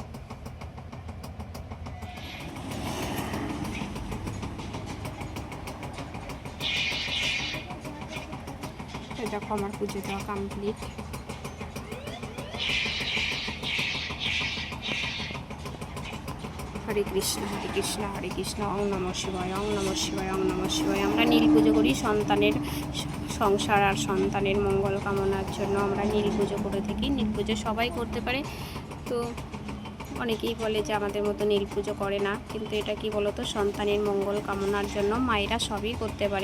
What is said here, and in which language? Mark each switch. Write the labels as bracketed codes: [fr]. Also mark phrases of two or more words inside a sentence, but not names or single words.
[bn] দেখো আমার পুজো দেওয়া কমপ্লিট। হরে কৃষ্ণ হরে কৃষ্ণ হরে কৃষ্ণ, [sa] ওং নমঃ শিবায়, ওং নমঃ শিবায়, ওং নমঃ শিবায়। [bn] আমরা নীল পুজো করি সন্তানের সংসার আর সন্তানের মঙ্গল কামনার জন্য। আমরা নীল পুজো করে থাকি। নীল পুজো সবাই করতে পারে। তো অনেকেই বলে যে আমাদের মতো নীল পুজো করে না, কিন্তু এটা কি বলতো, সন্তানের মঙ্গল কামনার জন্য মায়েরা সবই করতে পারে।